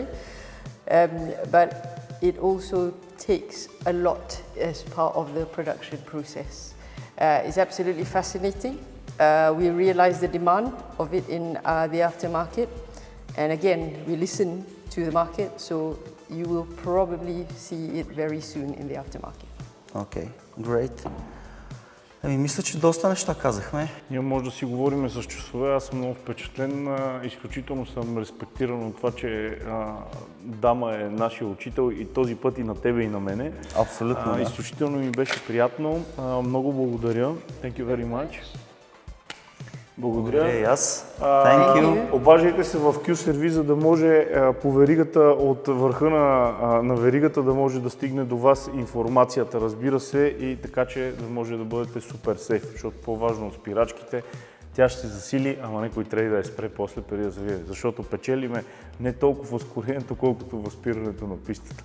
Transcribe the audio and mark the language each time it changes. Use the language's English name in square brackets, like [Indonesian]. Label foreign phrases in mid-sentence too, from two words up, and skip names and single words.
[English] But it also takes a lot as part of the production process. It's absolutely fascinating. We realize the demand of it in the aftermarket. And again, we listen to the market, so you will probably see it very soon in the aftermarket. Okay, great. [Bulgarian] Мисля, че доста неща казахме. Ние може да си говорим с часове. Аз съм много впечатлен. Изключително съм респектиран от това, че дама е нашия учител и този път и на тебе и на мене. Абсолютно, да. Изключително ми беше приятно. Много благодаря. [English] Thank you very much. [Bulgarian] Благодаря. И аз. [English] Thank you. [Bulgarian] Обаждайте се в Q-сервис, за да може по веригата, от върха на веригата да може да стигне до вас информацията, разбира се, и така, че да може да бъдете [English] super safe, [Bulgarian] защото по-важно от спирачките, тя ще се засили, ама някой трябва да я спре после преди да завие, защото печелиме не толкова ускорението, колкото възпирането на пистата.